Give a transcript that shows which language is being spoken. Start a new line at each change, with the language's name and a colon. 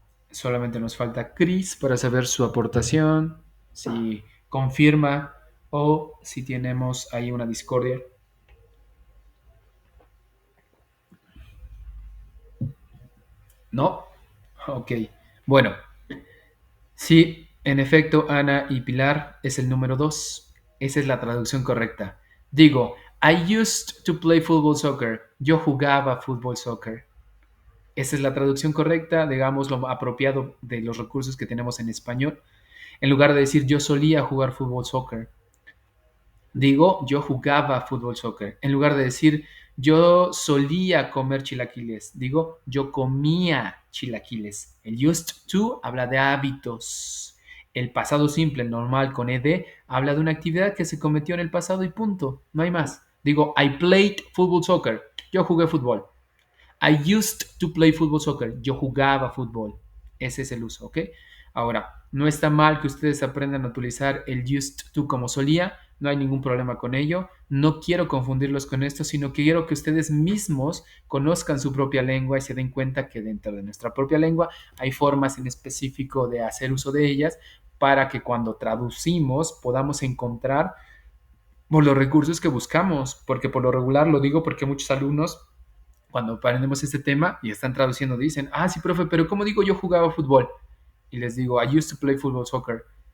Spanish: Solamente nos falta Chris para saber su aportación, si confirma o si tenemos ahí una discordia. ¿No? Ok. Bueno, sí, en efecto, Ana y Pilar es el número 2. Esa es la traducción correcta.
English: Digo, I used to play football soccer.
Spanish: Yo jugaba fútbol soccer. Esa es la traducción correcta, digamos, lo apropiado de los recursos que tenemos en español. En lugar de decir yo solía jugar fútbol soccer, digo yo jugaba fútbol soccer. En lugar de decir yo solía comer chilaquiles, digo yo comía chilaquiles. El used to habla de hábitos. El pasado simple, el normal con ed, habla de una actividad que se cometió en el pasado y punto. No hay más.
English: Digo I played football soccer.
Spanish: Yo jugué fútbol.
English: I used to play football soccer.
Spanish: Yo jugaba fútbol. Ese es el uso, ¿ok? Ahora, no está mal que ustedes aprendan a utilizar el used to como solía. No hay ningún problema con ello. No quiero confundirlos con esto, sino que quiero que ustedes mismos conozcan su propia lengua y se den cuenta que dentro de nuestra propia lengua hay formas en específico de hacer uso de ellas para que cuando traducimos podamos encontrar los recursos que buscamos. Porque por lo regular lo digo porque muchos alumnos cuando aprendemos este tema y están traduciendo, dicen, ah, sí, profe, pero ¿cómo digo yo jugaba fútbol? Y les digo,
English: I used to play football soccer.